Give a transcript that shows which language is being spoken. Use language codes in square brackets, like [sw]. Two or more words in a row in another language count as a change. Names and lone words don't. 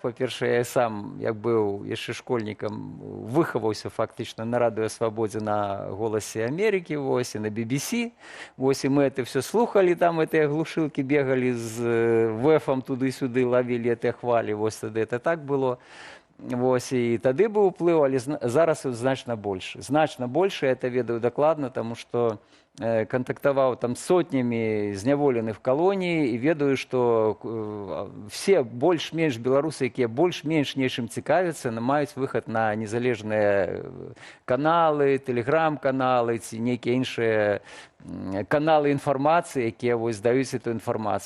[be] Па-першае, я сам, як быў яшчэ школьнікам, выхаваўся фактычна на радыё «Свабодзе» на «Голасе Америки», вось, і на BBC. Вось, і мы [ru] это все [be] слухали, там гэтыя глушылкі бегалі з вэфам туды-сюды, лавілі гэтыя хвалі, вось тады это так было. Вось, і тады быў уплыў, але зараз значна больше. Значна больше, я это ведаю дакладна, таму што контактаваў там сотнямі зняволеных калоний і ведаю, што все больш-менш беларусы, якія больш-менш нечым цікавяцца, маюць выхад на незалежныя каналы, тэлеграм-каналы ці нейкія іншыя каналы інфармацыі, якія вось даюць эту інфармацыю.